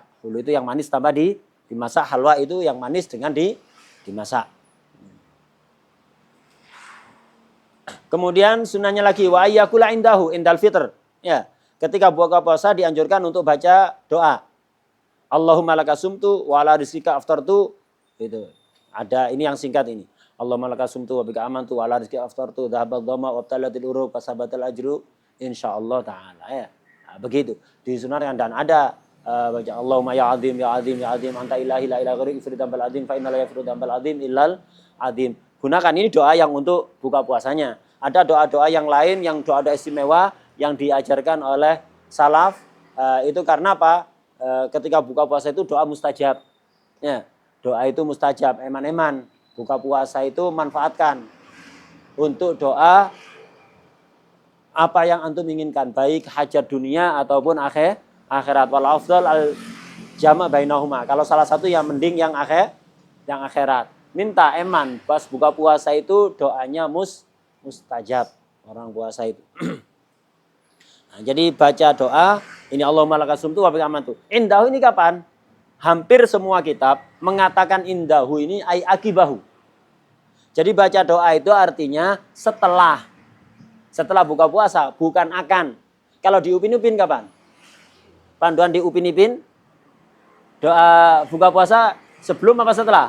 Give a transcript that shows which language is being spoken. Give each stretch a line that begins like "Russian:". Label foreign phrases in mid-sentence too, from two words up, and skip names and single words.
Indonesian: Hulu itu yang manis tambah dimasak, halwa itu yang manis dengan dimasak. Kemudian sunnahnya lagi
Arabic: وأن يقول عنده عند الفطر.
Indonesian: Ya, ketika buka puasa dianjurkan untuk baca doa.
Arabic: اللهم لك صمت وعلى رزقك أفطرت.
Indonesian: Itu. Ada ini yang singkat ini.
Arabic: اللهم لك صمت وبك آمنت وعلى رزقك أفطرت ذهب الظمأ وابتلت العروق وثبت الأجر إن شاء الله تعالى ya.
Indonesian: Nah, begitu. Disunahkan dan ada baca
Arabic: اللهم يا عظيم يا عظيم يا عظيم أنت إلهي لا إله غيرك اغفر الذنب العظيم فإنه لا يغفر الذنب العظيم إلا العظيم.
Indonesian: Gunakan ini doa yang untuk buka puasanya. Ada doa-doa yang lain, yang doa-doa istimewa yang diajarkan oleh salaf. Itu karena apa? Ketika buka puasa itu doa mustajab. Ya, doa itu mustajab. Eman-eman. Buka puasa itu manfaatkan untuk doa apa yang antum inginkan, baik hajat dunia ataupun akhirat.
Arabic: والأفضل الجمع بينهما.
Indonesian: Kalau salah satu yang mending yang akhirat. Minta eman pas buka puasa itu doanya mustajab orang puasa itu. Nah, jadi baca doa ini
Arabic: اللهم لك صمت وبك آمنت.
Indonesian: Indahu ini kapan? Hampir semua kitab mengatakan indahu ini
Arabic: أي عقبه.
Indonesian: Jadi baca doa itu artinya setelah buka puasa, bukan akan. Kalau di Upin Ipin kapan? Panduan di Upin Ipin doa buka puasa sebelum apa setelah?